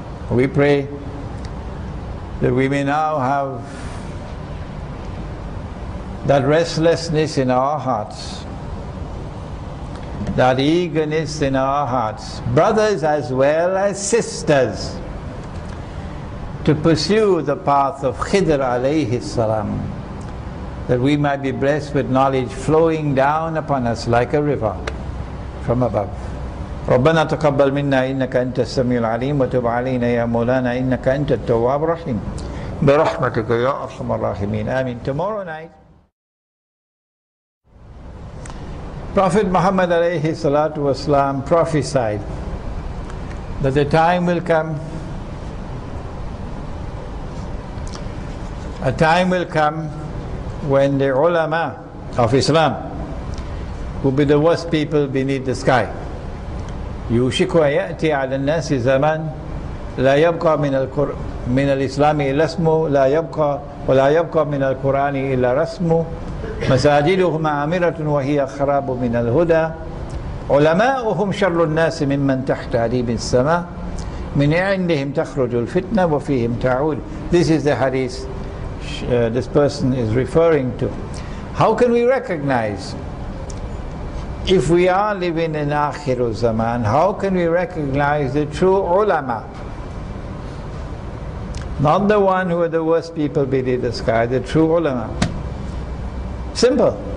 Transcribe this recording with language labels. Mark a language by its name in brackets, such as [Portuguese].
[English] We pray that we may now have that restlessness in our hearts, that eagerness in our hearts, brothers as well as sisters, to pursue the path of Khidr alayhi salam, that we might be blessed with knowledge flowing down upon us like a river from above. [Arabic] ربنا تقبل منا إنك أنت السميع العليم وتب علينا يا مولانا إنك أنت التواب الرحيم برحمتك يا أرحم الراحمين آمين. [English] Tomorrow night, Prophet Muhammad alayhi salatu wasalam prophesied that the time will come, a time will come when the ulama of Islam will be the worst people beneath the sky. [Arabic] يوشك يأتي على الناس زمان لا يبقى من الإسلام إلا اسمه لا يبقى ولا يبقى من القرآن إلا رسمه مساجدهم عامرة وهي خراب من الهدى علماؤهم شر الناس ممن تحت عديم السماء من عندهم تخرج الفتنة وفيهم تعود. [English] This is the hadith this person is referring to. How can we recognize, if we are living in Akhir Zaman, how can we recognize the true ulama? Not the one who are the worst people beneath the sky, the true ulama. Simple.